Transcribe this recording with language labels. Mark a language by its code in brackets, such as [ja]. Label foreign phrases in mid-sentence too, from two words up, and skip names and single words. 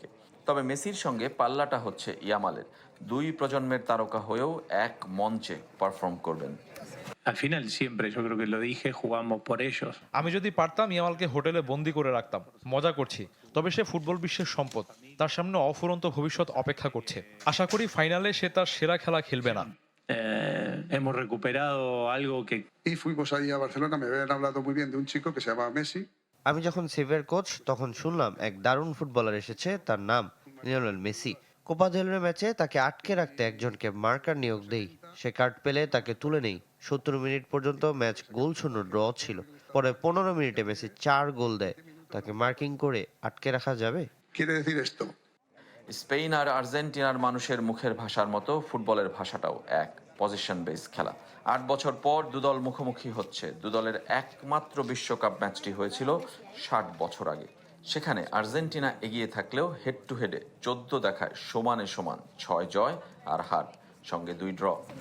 [bn] তবে মেসির সঙ্গে পাল্লাটা হচ্ছে ইয়ামালের। দুই প্রজন্মের তারকা হয়েও এক মঞ্চে পারফর্ম করবেন। আমি যদি পারতাম ইয়ামালকে হোটেলে বন্দি করে রাখতাম। মজা করছি, তবে সে ফুটবল বিশ্বের সম্পদ। তার সামনে অফুরন্ত ভবিষ্যৎ অপেক্ষা করছে। আশা করি ফাইনালে সে তার সেরা খেলা খেলবে না। [es] Hemos recuperado algo que... Y fuimos ahí a Barcelona, me habían hablado muy bien de un chico que se llama Messi. [bn] আমি যখন সেভিয়ার কোচ, তখন শুনলাম এক দারুণ ফুটবলার এসেছে, তার নাম লিওনেল মেসি। কোপা দেল রে ম্যাচে তাকে আটকে রাখতে একজনকে মার্কার নিয়োগ দেই। সে কার্ড পেলে তাকে তুলে নেই। 70 মিনিট পর্যন্ত ম্যাচ গোলশূন্য ড্র ছিল। পরে 15 মিনিটে মেসি 4 গোল দেয়। তাকে মার্কিং করে আটকে রাখা যাবে? [es] Quiere decir esto. [bn] স্পেন আর আর্জেন্টিনার মানুষের মুখের ভাষার মতো ফুটবলের ভাষাটাও এক, পজিশন বেস খেলা। 8 বছর পর দুদল মুখোমুখি হচ্ছে। দুদলের একমাত্র বিশ্বকাপ ম্যাচটি হয়েছিল 60 বছর আগে। সেখানে আর্জেন্টিনা এগিয়ে থাকলেও [en] head to head [bn] 14 দেখায় সমানে সমান, 6 জয় আর হার, সঙ্গে 2 ড্র।